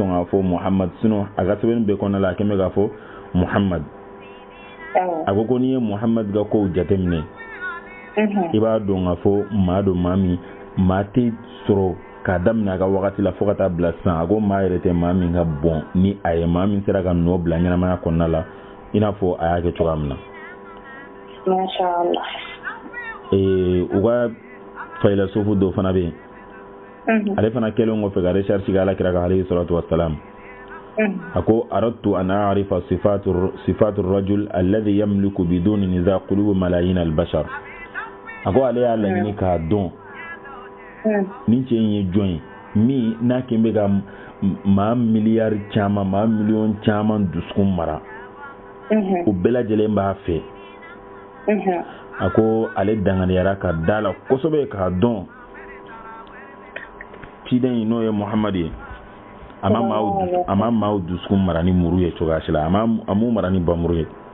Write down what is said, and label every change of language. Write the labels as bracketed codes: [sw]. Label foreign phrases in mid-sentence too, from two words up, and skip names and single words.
[bm] sɔn k'a fɔ Muhamadu sinon a ka sɛbɛnni bɛɛ kɔnɔna la a kɛn bɛ k'a fɔ Muhamadu a ko n'i ye Muhamadu ka kow jateminɛ i b'a dɔn k'a fɔ maa don maa min maa tɛ sɔrɔ k'a daminɛ a ka wagati la fo ka taa bila sisan a ko maa yɛrɛ tɛ maa min ka bɔn ni a ye maa min sera ka nɔ bila ɲɛnamaya kɔnɔna la i n'a fɔ a y'a kɛ cogoya min na u ka fayilasofu dɔ fana bɛ yen ale fana kɛlen kɔfɛ ka recherche kɛ Alakira ka [ar] عليه الصلاة والسلام [bm] a ko [ar] أردت أن أعرف صفة الرجل الذي يملك بدون نزاع قلوب ملايين البشر [bm] a ko ale y'a laɲini k'a dɔn nin cɛ in ye jɔn ye min n'a kɛn bɛ ka maa miliyari caman maa miliyɔn caman dusukun mara o bɛɛ lajɛlen b'a fɛ a ko ale danganiyara ka da la kosɛbɛ k'a dɔn ciden in n'o ye Muhamadu ye a ma maaw dusukun mara ni muru ye cogoya si la a m'u mara ni bamuru ye